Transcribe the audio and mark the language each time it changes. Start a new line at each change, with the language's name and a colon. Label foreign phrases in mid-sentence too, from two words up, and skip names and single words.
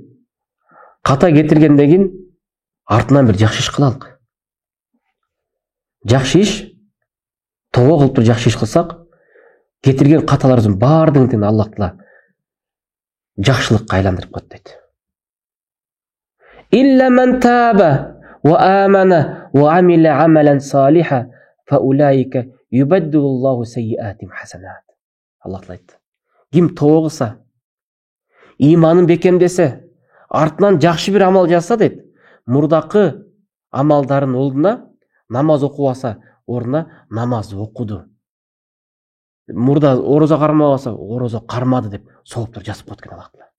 Kyrgyz: Ката кетиргенден кийин артынан бир жакшы иш кылалык. Жакшы иш, тобо кылып жакшы иш кылсак, кетирген каталарыбыздын баардыгын Аллах Таала жакшылыкка айландырып коет дейт.
Arabic: إلا من تاب وآمن وعمل عملا صالحا فأولئك يبدل الله سيئاتهم حسنات.
Kyrgyz: Allah айтты. Ким тоо кылса, иманын бекемдесе, артынан жакшы бир амал жасса дейт, мурдакы амалдарын ордуна намаз окубаса, ордуна намаз окуду. Мурда орозо кармабаса, орозо кармады деп сооптор жазып коет экен Аллах Таала.